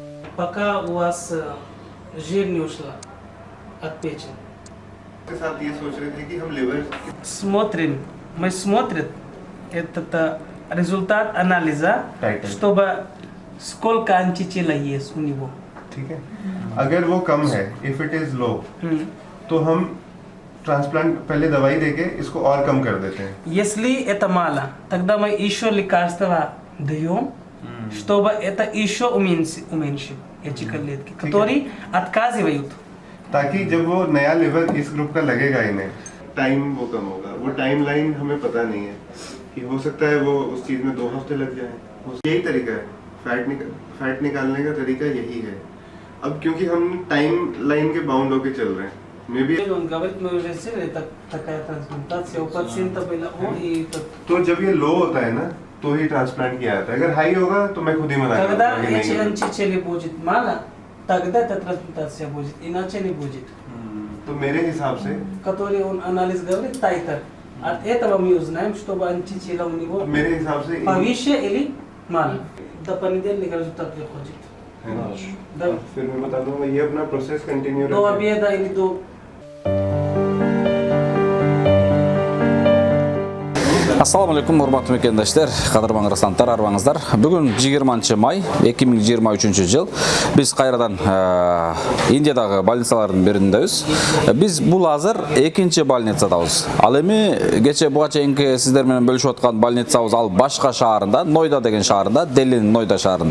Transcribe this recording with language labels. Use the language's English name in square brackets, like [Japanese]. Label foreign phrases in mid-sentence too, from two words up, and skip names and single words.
[Russian] пока у вас жир не ушла от печени. [Hindi] के साथ ये सोच रहे थे कि हम लिवर [Russian] Смотрим, мы смотрим этот результат анализа, Title. чтобы сколько антитела есть у него. [Hindi] ठीक है अगर वो कम है [English] if it is low [Hindi] तो हम ट्रांसप्लांट पहले दवाई देके इसको और कम कर देते हैं [Russian] Если это мало, тогда мы еще лекарства даем, чтобы это еще уменьшить эти клетки, которые отказывают. [Hindi] ताकि जब वो नया लिवर इस ग्रुप का लगेगा इन्हें टाइम वो कम होगा वो [English] time line [Hindi] हमें पता नहीं है कि हो सकता है वो उस चीज में 2 हफ्ते लग जाए यही तरीका है फैट निकालने का तरीका यही है अब क्योंकि हम [English] time line [Hindi] के बाउंड होके चल रहे हैं [English] may be [Russian] Он говорит, мы уже сделали такая трансплантация, у пациента было и [Hindi] तो जब ये लो होता है ना तो ही ट्रांसप्लांट किया जाता है अगर हाई होगा तो मैं खुद ही मना [Russian] когда [Hindi] करूंगा कि [Russian] эти [Hindi] नहीं [Russian] антитела будет мало, тогда эта трансплантация будет, иначе не будет. [Hindi] तो मेरे हिसाब से [Russian] Который он анализ говорит, тайтер. От этого мы узнаем, чтобы антитела у него [Hindi] मेरे हिसाब से [Russian] повыше или мало. До понедельника результат приходит. Да. [Hindi] फिर मैं बता दूंगा ये अपना [English] process continue [Russian] До обеда или до... [Arabic] السلام عليكم [Kyrgyz] урматтуу мекендештер, кадырман расанттар, арбаңыздар. Бүгүн 20 май 2023 жыл. Биз кайрадан Индиядагы больницалардын биринdebiz. Биз бул азыр экинчи больницадабыз. Ал эми кече буга чейинки сиздер менен бөлүшүп аткан больницабыз ал башка шаарында, Нойда деген шаарында, Делинин Нойда шаарында.